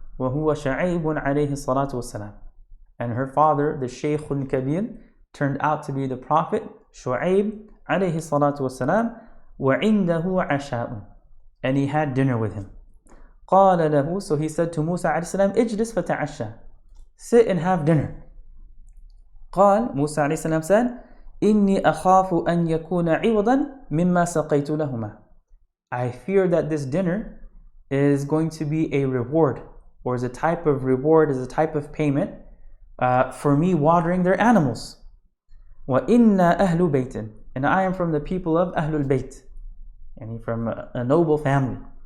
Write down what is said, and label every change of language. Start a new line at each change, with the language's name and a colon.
Arabic: وَهُوَ شَعَيْبٌ عَلَيْهِ الصَّلَاةُ وَالسَّلَامُ.
English: And her father, the Shaykh Kabir, turned out to be the Prophet Shu'aib alayhi salatu wasalam.
Arabic: وَعِنْدَهُ عَشَاءٌ.
English: And he had dinner with him.
Arabic: قَالَ لَهُ.
English: So he said to Musa alayhi salam,
Arabic: اجلس فتعشى.
English: Sit and have dinner.
Arabic: قال.
English: Musa alayhi salam said,
Arabic: إِنِّي أَخَافُ أَنْ يَكُونَ عِوَضًا مِمَّا سَقَيْتُ لَهُمَا.
English: I fear that this dinner is going to be a reward, or is a type of reward, is a type of payment for me watering their animals.
Arabic: وَإِنَّا أَهْلُ بَيْتٍ.
English: And I am from the people of Ahlul Bayt, and from a noble family.